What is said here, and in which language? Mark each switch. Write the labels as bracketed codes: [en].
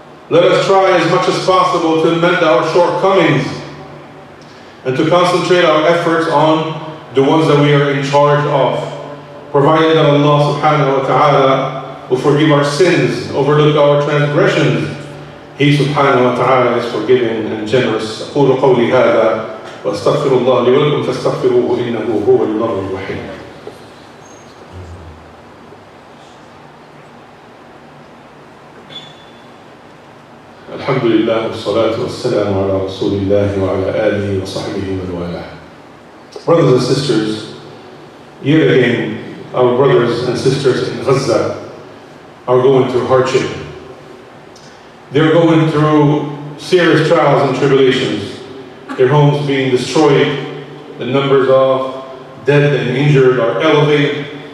[en] Let us try as much as possible to mend our shortcomings and to concentrate our efforts on the ones that we are in charge of, provided that Allah subhanahu wa ta'ala will forgive our sins, overlook our transgressions. He subhanahu wa ta'ala is forgiving and generous. [ar] أقول قولي هذا وأستغفر الله لي ولكم فاستغفروه إنه هو البر الرحيم. الحمد لله والصلاة والسلام على رسول الله وعلى آله وصحبه ومن والاه. [en] Brothers and sisters, yet again, our brothers and sisters in Gaza are going through hardship. They're going through serious trials and tribulations. Their homes being destroyed, the numbers of dead and injured are elevated.